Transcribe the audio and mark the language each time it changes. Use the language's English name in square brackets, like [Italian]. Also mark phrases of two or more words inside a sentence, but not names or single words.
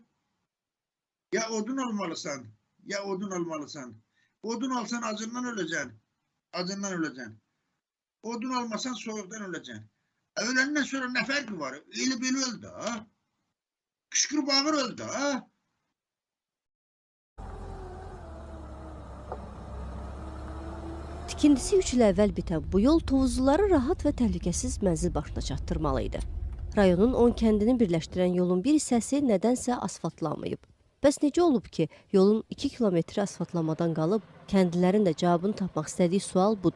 [Turkish] Ya odun olmalısan, ya odun olmalısan. Odun alsan acından öleceksin. Acından öleceksin. Odun almasan soğuktan öleceksin. Ölenden sonra ne farkı var? Eli beli öldü ha. Kışkır bağır öldü ha. [Azerbaijani] Tikintisi 3 il əvvəl bitən bu yol Tovuzluları rahat və təhlükəsiz mənzil başına çatdırmalı idi. Rayonun 10 kəndini birləşdirən yolun bir hissəsi nədənsə asfaltlanmayıb. Bəs necə olub ki, yolun 2 kilometri asfaltlamadan qalıb, kəndlilərin də cavabını tapmaq istədiyi sual budur.